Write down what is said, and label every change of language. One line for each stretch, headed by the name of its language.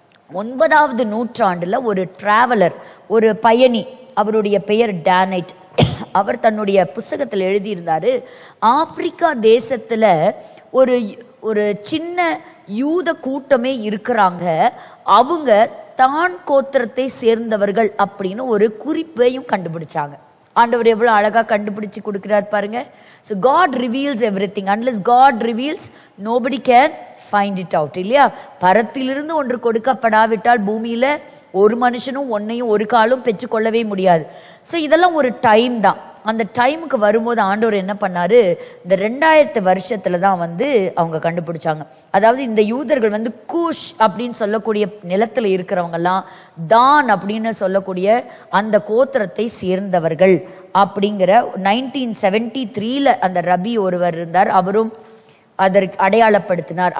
Tamil: 9வது நூற்றாண்டுல ஒரு டிராவலர், ஒரு பயணி, அவருடைய பெயர் டேனைட், அவர் தன்னுடைய புஸ்தகத்தில் எழுதியிருந்தாரு, ஆப்பிரிக்கா தேசத்துல ஒரு ஒரு சின்ன யூத கூட்டமே இருக்கிறாங்க, அவங்க தான் கோத்திரத்தை சேர்ந்தவர்கள் அப்படின்னு ஒரு குறிப்பையும் கண்டுபிடிச்சாங்க. ஆண்டவர் எவ்வளவு அழகா கண்டுபிடிச்சு கொடுக்கிறார் பாருங்க.
English: So God reveals everything. Unless God reveals, nobody can find it out.
Tamil: இல்லையா? பரத்திலிருந்து ஒன்று கொடுக்கப்படாவிட்டால் பூமியில ஒரு மனுஷனும் ஒன்னையும் ஒரு காலும் பெற்றுக்கொள்ளவே முடியாது. ஸோ இதெல்லாம் ஒரு டைம் தான். அந்த டைமுக்கு வரும்போது ஆண்டவர் என்ன பண்ணாரு, இந்த 2000 வருஷத்துல தான் அவங்க கண்டுபிடிச்சாங்க. அதாவது இந்த யூதர்கள் கூஷ் அப்படின்னு சொல்லக்கூடிய நிலத்துல இருக்கிறவங்க எல்லாம் தான் அப்படின்னு சொல்லக்கூடிய அந்த கோத்திரத்தை சேர்ந்தவர்கள் அப்படிங்கிற 1973 அந்த ரபி ஒருவர் இருந்தார், அவரும் அதற்கு அடையாளப்படுத்தினார்.